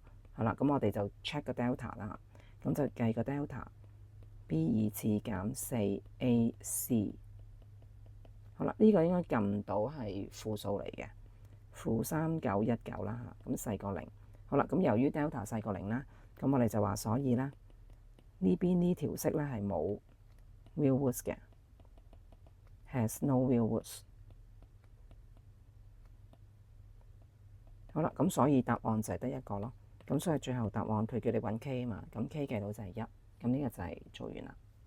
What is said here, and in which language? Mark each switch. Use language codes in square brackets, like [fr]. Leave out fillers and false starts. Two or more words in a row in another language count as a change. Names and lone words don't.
[yue] 好啦，咁我哋就 check 個 delta 啦，咁就計個 delta b 2次減4ac。好啦，呢個應該撳到係負數嚟嘅，負3919啦嚇，咁細過0。好啦，咁由於 delta 細過0啦，咁我哋就話，所以咧呢邊呢條式咧係冇 [en] real roots [yue] 嘅 ， [en] has no real roots。 [yue] 好啦，咁所以答案就係得一個咯。咁所以最後答案佢叫你揾 k 啊嘛，咁 k 計到就係1，咁呢個就係做完啦。